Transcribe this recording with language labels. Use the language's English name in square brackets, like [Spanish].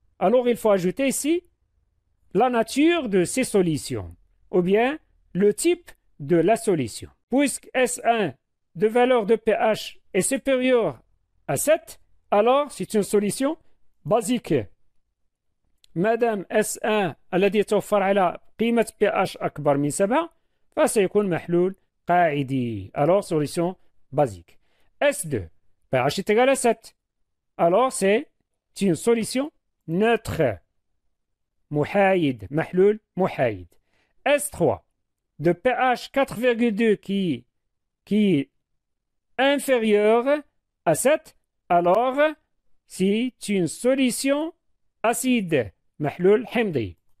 [French] Alors il faut ajouter ici la nature de ces solutions ou bien le type de la solution. Puisque S1 de valeur de pH est supérieur à 7, alors c'est une solution basique. [Arabic] مادام S1 الذي يتوفر على قيمة pH أكبر من 7 فسيكون محلول قاعدي. [French] Alors solution basique. S2 pH est égal à 7. Alors c'est une solution neutre. [Arabic] محايد محلول محايد. [French] S3 de pH 4,2 qui est inférieur à 7, alors c'est une solution acide [Arabic] محلول حمضي.